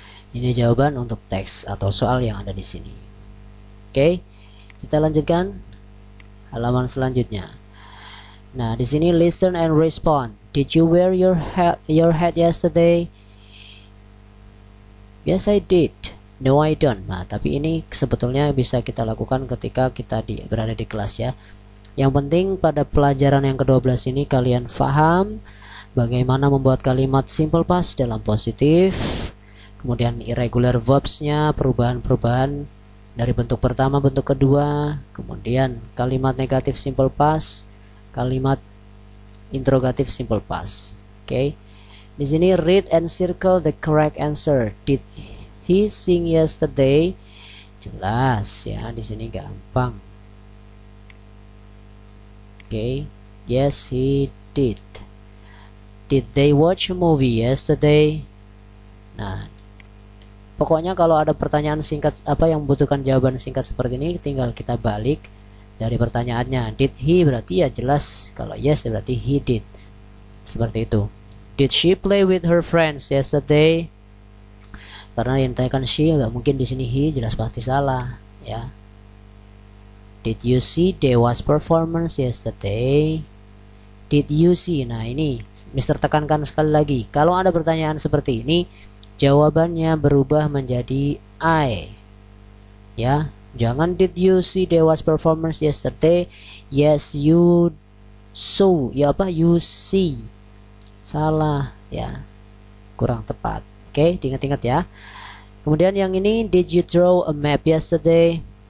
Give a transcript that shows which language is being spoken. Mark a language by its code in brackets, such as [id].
[id] Ini jawaban untuk teks atau soal yang ada di sini. Oke, kita lanjutkan halaman selanjutnya. Nah, di sini [en] listen and respond. Did you wear your hat yesterday? Yes, I did. No, I don't. [id] Nah, tapi ini sebetulnya bisa kita lakukan ketika kita berada di kelas ya. Yang penting pada pelajaran yang ke-12 ini kalian paham bagaimana membuat kalimat simple past dalam positif, kemudian irregular verbs-nya, perubahan-perubahan dari bentuk pertama, bentuk kedua, kemudian kalimat negatif simple past, kalimat interrogatif simple past. Oke. Di sini [en] read and circle the correct answer. Did he sing yesterday? [id] Jelas ya, di sini gampang. [en] Oke. Yes, he did. Did they watch a movie yesterday? [id] Nah, pokoknya kalau ada pertanyaan singkat yang membutuhkan jawaban singkat seperti ini, tinggal kita balik dari pertanyaannya. Did he berarti ya jelas, kalau yes berarti he did. Seperti itu. [en] Did she play with her friends yesterday? [id] Karena yang ditanyakan she, nggak mungkin di sini he, jelas pasti salah ya. [en] Did you see Dewa's performance yesterday? Did you see? [id] Nah, ini Mister tekankan sekali lagi. Kalau ada pertanyaan seperti ini, jawabannya berubah menjadi I. Ya, jangan [en] did you see Dewa's performance yesterday? Yes, you saw. [id] Ya apa? [en] You see. [id] Salah ya. Kurang tepat. Oke, diingat-ingat ya. Kemudian yang ini, [en] did you draw a map yesterday?